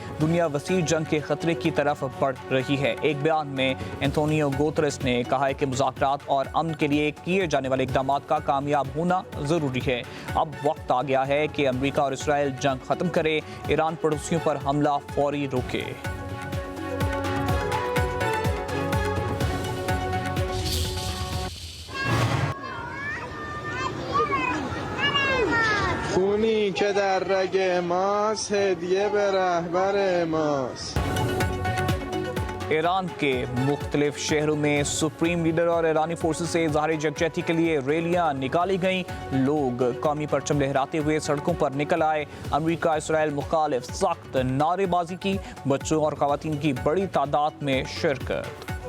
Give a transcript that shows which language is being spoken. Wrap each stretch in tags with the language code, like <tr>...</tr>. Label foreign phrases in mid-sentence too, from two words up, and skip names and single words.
<ur>دنیا وسیع جنگ کے خطرے کی طرف بڑھ رہی ہے۔ ایک بیان میں انتونیو گوتریس نے کہا ہے کہ مذاکرات اور امن کے لیے کیے جانے والے اقدامات کا کامیاب ہونا ضروری ہے. اب وقت آ گیا ہے کہ امریکہ اور اسرائیل جنگ ختم کرے. ایران پڑوسیوں پر حملہ فوری روکے.</ur> <fa>خونی که در رگ ماست هدیه به رهبر ماست.</fa> <ur>ایران کے مختلف شہروں میں</ur> <en>supreme leader</en> <ur>اور ایرانی فورسز سے اظہار یکجہتی کے لیے ریلیاں نکالی گئیں. لوگ قومی پرچم لہراتے ہوئے سڑکوں پر نکل آئے. امریکہ اسرائیل مخالف سخت نعرے بازی کی. بچوں اور خواتین کی بڑی تعداد میں شرکت.</ur>